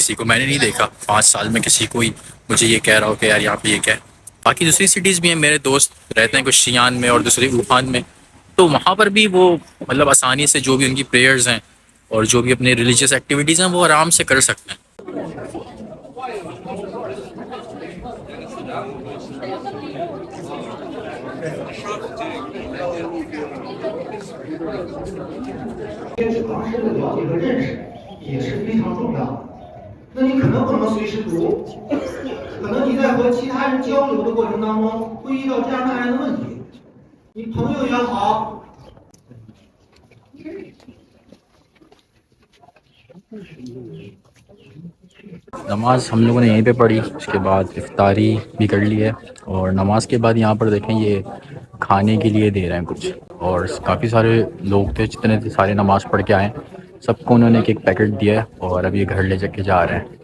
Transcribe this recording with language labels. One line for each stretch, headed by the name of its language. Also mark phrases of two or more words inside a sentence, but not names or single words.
Urdu: کسی کو میں نے نہیں دیکھا 5 سال میں کسی کو ہی مجھے یہ کہہ رہا ہو کہ یار یہاں پہ یہ کیا ہے. باقی دوسری سٹیز بھی ہیں، میرے دوست رہتے ہیں کچھ شیان میں اور دوسرے ووہان میں، تو وہاں پر بھی وہ مطلب آسانی سے جو بھی ان کی پریئرز ہیں اور جو بھی اپنی
English: religious activities
Urdu: ہیں وہ آرام سے کر سکتے ہیں.
Chinese: 对指导师的了解和认识也是非常重要的。那你可能不能随时读，可能你在和其他人交流的过程当中会遇到这样那样的问题。你朋友也好，
Urdu: نماز ہم لوگوں نے یہیں پہ پڑھی، اس کے بعد افطاری بھی کر لی ہے. اور نماز کے بعد یہاں پر دیکھیں یہ کھانے کے لیے دے رہے ہیں کچھ، اور کافی سارے لوگ تھے، جتنے تھے سارے نماز پڑھ کے آئے، سب کو انہوں نے ایک ایک پیکٹ دیا ہے اور ابھی گھر لے جا کے جا رہے ہیں.